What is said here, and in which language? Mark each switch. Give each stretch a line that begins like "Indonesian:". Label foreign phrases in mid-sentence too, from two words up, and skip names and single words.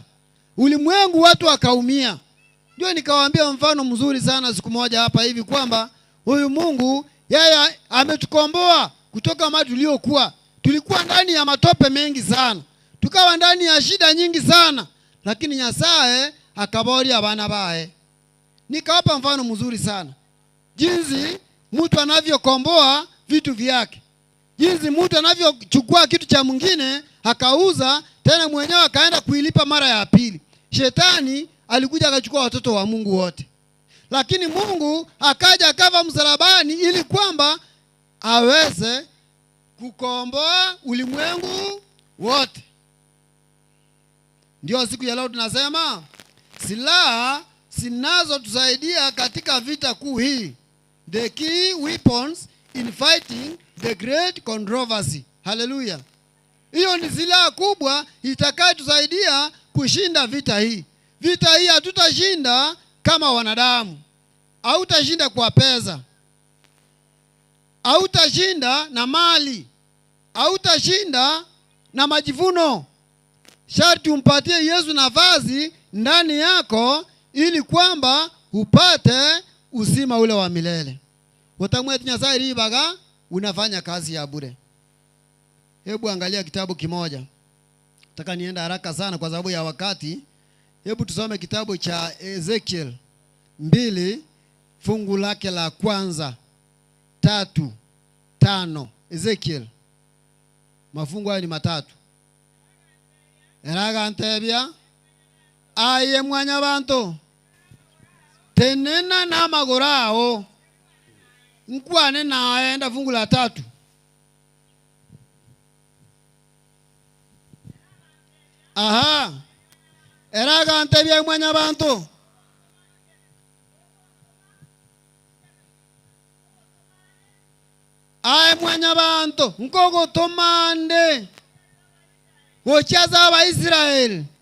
Swahili: Ulimwengu watu wakaumia. Ndio nikawaambia mfano mzuri sana siku moja hapa hivi kwamba huyu Mungu yeye ametukomboa kutoka mahali tulikuwa ndani ya matope mengi sana. Tukawa ndani ya shida nyingi sana, lakini Nyasaye
Gusii: akaboria bana bae.
Swahili: Nikawapa mfano mzuri sana. Jinsi mtu anavyokomboa vitu vyake. Jinsi mtu anavyochukua kitu cha mwingine akauza, tena mwenyewe akaenda kuilipa mara ya pili. Shetani alikuja akachukua watoto wa Mungu wote. Lakini Mungu akaja akava msalabani ili kwamba aweze kukomboa ulimwengu wote. Ndio siku ya leo tunasema silaha sinazo tusaidia katika vita kuu hii.
English: The key weapons in fighting the great controversy.
Swahili: Hallelujah. Hiyo ni silaha kubwa itakayotusaidia kushinda vita hii. Vita hii hatutashinda kama wanadamu. Hautashinda kwa pesa. Hautashinda na mali. Hautashinda na majivuno. Sharti umpatie Yesu nafasi ndani yako ili kwamba upate uzima ule wa milele.
Gusii: Watamwe Nyasaye ribaga
Swahili: unafanya kazi ya bure. Hebu angalia kitabu kimoja. Nataka nienda haraka sana kwa sababu ya wakati. Hebu tusome kitabu cha Ezekiel 2 fungu lake la kwanza 3, 5. Ezekiel. Mafungu hayo ni 3.
Gusii: Eraga ntebya aye mwanya bantu tenena na magorao nkwane
Swahili: naenda fungu la 3. Aha.
Gusii: Eraga ntebya mwanya bantu aye mwanya bantu nkogo tomande gochaza Abaisraeli